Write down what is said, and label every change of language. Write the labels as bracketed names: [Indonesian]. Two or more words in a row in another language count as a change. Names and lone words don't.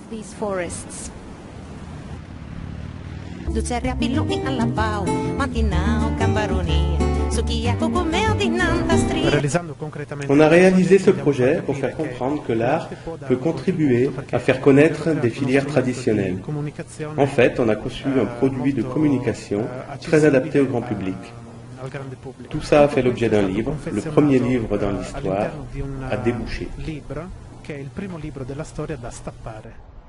[French] On a réalisé ce projet pour faire comprendre que l'art peut contribuer à faire connaître des filières traditionnelles. En fait, on a conçu un produit de communication très adapté au grand public. Tout ça a fait l'objet d'un livre, le premier livre dans l'histoire, à déboucher. [Italian] Che è il primo libro della storia da stappare.